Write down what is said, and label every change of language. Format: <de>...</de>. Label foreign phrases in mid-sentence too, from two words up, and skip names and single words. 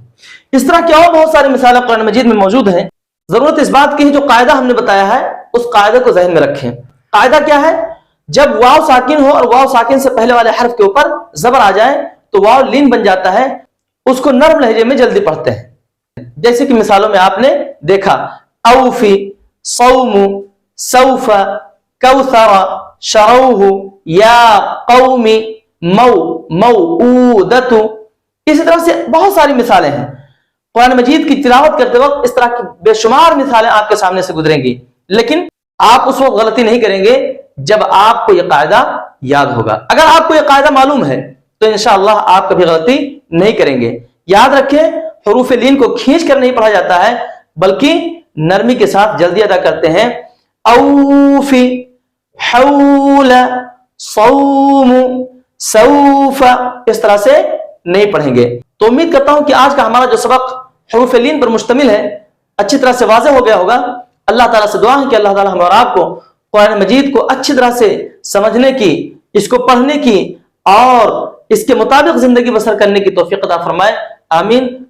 <ur>اس طرح کی اور بہت ساری مثالیں قرآن مجید میں موجود ہیں۔ ضرورت اس بات کی ہے جو قاعدہ ہم نے بتایا ہے اس قاعدے کو ذہن میں رکھیں۔ قاعدہ کیا ہے؟ جب واو ساکن ہو اور واو ساکن سے پہلے والے حرف کے اوپر زبر آ جائے تو واو لین بن جاتا ہے، اس کو نرم لہجے میں جلدی پڑھتے ہیں، جیسے کہ مثالوں میں آپ نے دیکھا، اوفی،</ur> <ar>صوم، سوف، کوثر، شروہ، یا قوم، مو، موعودۃ۔</ar> <ur>اسی طرح سے بہت ساری مثالیں ہیں۔ قرآن مجید کی تلاوت کرتے وقت اس طرح کی بے شمار مثالیں آپ کے سامنے سے گزریں گی، لیکن آپ اس وقت غلطی نہیں کریں گے جب آپ کو یہ قاعدہ یاد ہوگا۔ اگر آپ کو یہ قاعدہ معلوم ہے تو انشاءاللہ آپ کبھی غلطی نہیں کریں گے۔ یاد رکھیں، حروف لین کو کھینچ کر نہیں پڑھا جاتا ہے بلکہ نرمی کے ساتھ جلدی ادا کرتے ہیں۔</ur> <ar>اوفی، حول، صوم، سوف،</ar> <ur>اس طرح سے نہیں پڑھیں گے۔ تو امید کرتا ہوں کہ آج کا ہمارا جو سبق حروف لین پر مشتمل ہے اچھی طرح سے واضح ہو گیا ہوگا۔ اللہ تعالیٰ سے دعا ہے کہ اللہ تعالیٰ ہم اور آپ کو قرآن مجید کو اچھی طرح سے سمجھنے کی، اس کو پڑھنے کی اور اس کے مطابق زندگی بسر کرنے کی توفیق عطا فرمائے۔</ur>